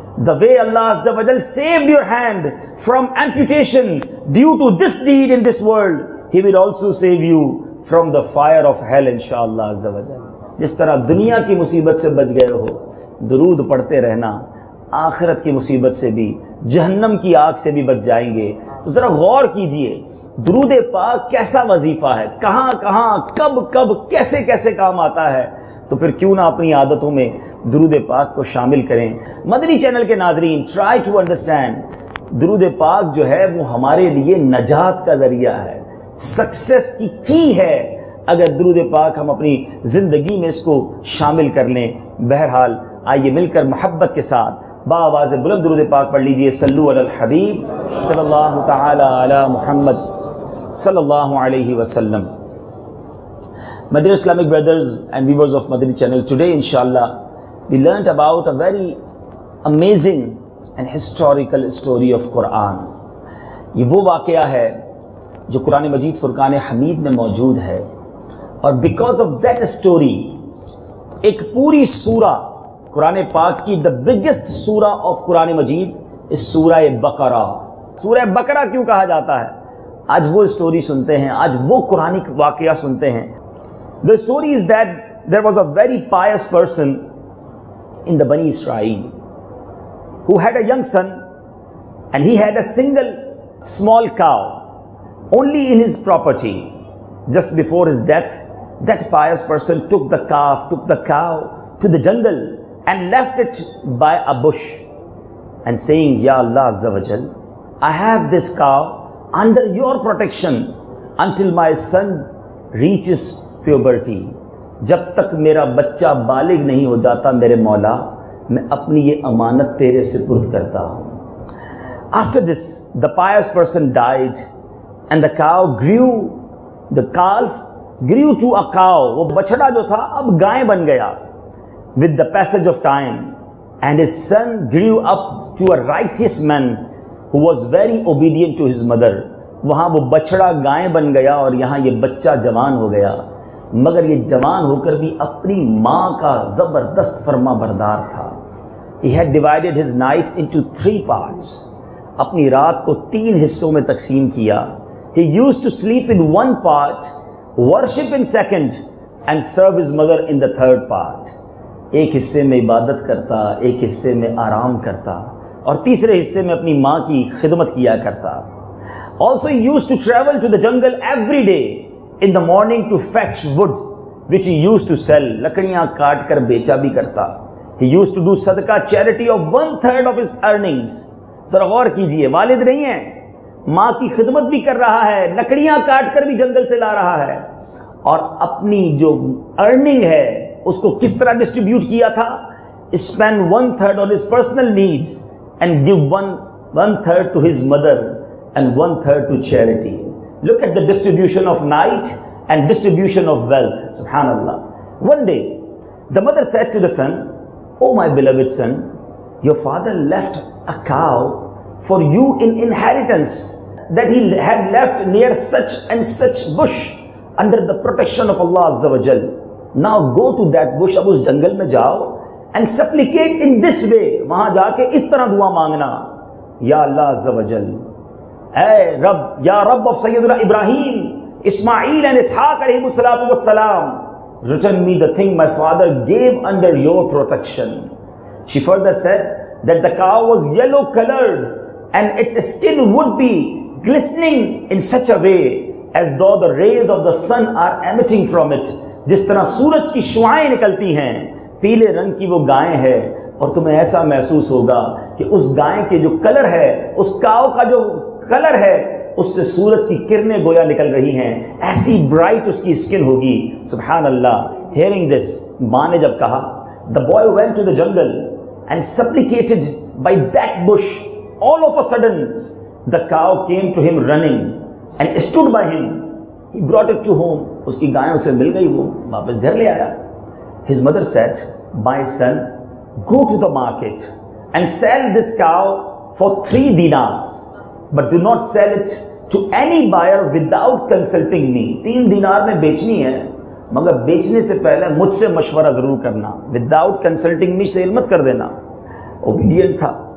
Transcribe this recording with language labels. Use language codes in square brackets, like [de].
[en] The way Allah Azza wa Jal saved your hand from amputation due to this deed in this world, He will also save you from the fire of hell inshallah Azza wa Jal." [ur] جس طرح دنیا کی مصیبت سے بچ گئے ہو، درود پڑھتے رہنا، آخرت کی مصیبت سے بھی، جہنم کی آگ سے بھی بچ جائیں گے۔ تو ذرا غور کیجئے، درود پاک کیسا وظیفہ ہے, کہاں کہاں کب کب کیسے کیسے کام آتا ہے, تو پھر کیوں نہ اپنی عادتوں میں درود پاک کو شامل کریں. مدنی چینل کے ناظرین, [en] try to understand, [ur] درود پاک جو ہے وہ ہمارے لیے نجات کا ذریعہ ہے, سکسیس کی ہے اگر درود پاک ہم اپنی زندگی میں اس کو شامل کر لیں. بہرحال آئیے مل کر محبت کے ساتھ بآواز بلند درود پاک پڑھ لیجئے. [ar] صلو علی الحبیب صلی اللہ تعالی علی محمد صلی اللہ علیہ وسلم. [en] My dear Islamic brothers and viewers of Madani channel, today inshallah we learnt about a very amazing and historical story of Quran. [ur] یہ وہ واقعہ ہے جو قرآن مجید فرقان حمید میں موجود ہے, اور [en] because of that story [ur] ایک پوری سورہ قرآن پاک کی [en] the biggest [ur] سورہ of قرآن مجید اس سورہ بقرہ. سورہ بقرہ کیوں کہا جاتا ہے؟ آج وہ سٹوری سنتے ہیں, آج وہ قرآنی واقعہ سنتے ہیں. [en] The story is that there was a very pious person in the Bani Israel who had a young son, and he had a single small cow only in his property. Just before his death, that pious person took the cow to the jungle and left it by a bush, and saying, Ya Allah Azza wa Jal, I have this cow under your protection until my son reaches puberty. [ur] جب تک میرا بچہ بالغ نہیں ہو جاتا میرے مولا, میں اپنی یہ امانت تیرے سپرد کرتا ہوں. [en] After this, the pious person died and the cow grew, the calf grew to a cow. [ur] وہ بچڑا جو تھا اب گائے بن گیا [en] with the passage of time, and his son grew up to a righteous man who was very obedient to his mother. [ur] وہاں وہ بچڑا گائے بن گیا اور یہاں یہ بچہ جوان ہو گیا, مگر یہ جوان ہو کر بھی اپنی ماں کا زبردست فرما بردار تھا. [en] He had divided his night into 3 parts. [ur] اپنی رات کو 3 حصوں میں تقسیم کیا. [en] He used to sleep in 1 part, worship in 2nd, and serve his mother in the 3rd part. [ur] ایک حصے میں عبادت کرتا, ایک حصے میں آرام کرتا, اور تیسرے حصے میں اپنی ماں کی خدمت کیا کرتا. [en] Also he used to travel to the jungle every day in the morning to fetch wood which he used to sell. [ur] لکڑیاں کاٹ کر بیچا بھی کرتا. [en] He used to do صدقہ charity of 1/3 of his earnings. [ur] ذرا غور کیجئے, والد نہیں ہے, ماں کی خدمت بھی کر رہا ہے, لکڑیاں کاٹ کر بھی جنگل سے لا رہا ہے, اور اپنی جو ارننگ ہے اس کو کس طرح ڈسٹریبیوٹ کیا تھا؟ [en] Spend 1/3 on his personal needs and give 1/3 to his mother and 1/3 to charity. Look at the distribution of night and distribution of wealth. Subhanallah. One day, the mother said to the son, Oh my beloved son, your father left a cow for you in inheritance that he had left near such and such bush under the protection of Allah Azza wa Jal. Now go to that bush, [ur] اب اس جنگل میں جاؤ, [en] and supplicate in this way. [ur] وہاں جا کے اس طرح دعا مانگنا, یا اللہ عز و جل, اے رب, یا رب of سیدنا ابراہیم, اسماعیل and اسحاق علیہ السلام, [en] return me the thing my father gave under your protection. She further said that the cow was yellow colored and its skin would be glistening in such a way as though the rays of the sun are emitting from it. [ur] جس طرح سورج کی شعاعیں نکلتی ہیں, پیلے رنگ کی وہ گائے ہے, اور تمہیں ایسا محسوس ہوگا کہ اس گائے کے جو کلر ہے, اس کاؤ کا جو کلر ہے, اس سے سورج کی کرنیں گویا نکل رہی ہیں, ایسی برائٹ اس کی اسکن ہوگی. سبحان اللہ. [en] Hearing this, [ur] ماں نے جب کہا, [en] the boy went to the jungle and supplicated by that bush. All of a sudden, the cow came to him running and stood by him. He brought it to home. [ur] اس کی گائیں اسے مل گئی, وہ واپس گھر لے آیا. [en] His mother said, my son, go to the market and sell this cow for 3 dinars. But do not sell it to any buyer without consulting me. [ur] 3 دینار میں بیچنی ہے, مگر بیچنے سے پہلے مجھ سے مشورہ ضرور کرنا. [en] Without consulting me [ur] سیل مت کر دینا. Obedient تھا.